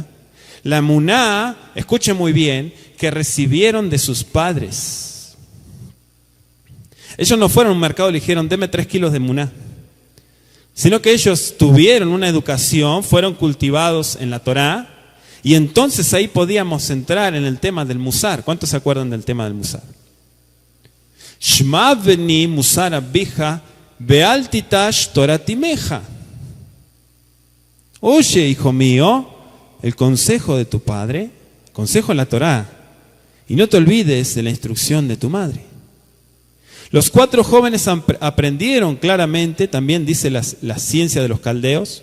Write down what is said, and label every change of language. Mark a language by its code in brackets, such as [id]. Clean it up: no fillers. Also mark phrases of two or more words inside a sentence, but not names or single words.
[es] La emuná, escuchen muy bien, que recibieron de sus padres. Ellos no fueron a un mercado y le dijeron, deme 3 kilos de muná. Sino que ellos tuvieron una educación, fueron cultivados en la Torá, y entonces ahí podíamos entrar en el tema del musar. ¿Cuántos se acuerdan del tema del musar? [he] שמע בני מוסר אביך ואל תטוש תורת אמך. [es] Oye, hijo mío, el consejo de tu padre, consejo de la Torá, y no te olvides de la instrucción de tu madre. Los 4 jóvenes aprendieron claramente, también dice la ciencia de los caldeos.